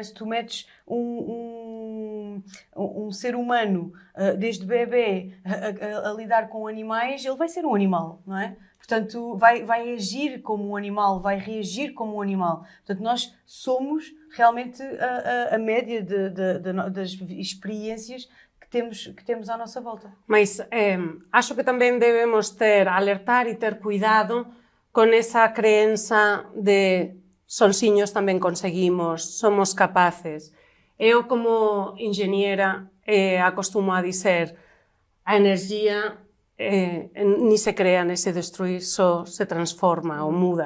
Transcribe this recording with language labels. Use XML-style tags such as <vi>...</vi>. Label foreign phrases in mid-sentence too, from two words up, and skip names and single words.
<pt>Se tu metes um ser humano desde bebê a lidar com animais, ele vai ser um animal, não é? Portanto, vai agir como um animal, vai reagir como um animal. Portanto, nós somos realmente a média das experiências que temos à nossa volta.</pt> <gl>Mas acho que tamén debemos alertar e ter cuidado con esa creença de sonsiños tamén conseguimos, somos capaces.</gl> <pt>Eu, como ingeniera, acostumo a dizer</pt> <es>a energía ni se crea ni se destruir,</es> <pt>só se transforma ou muda.</pt>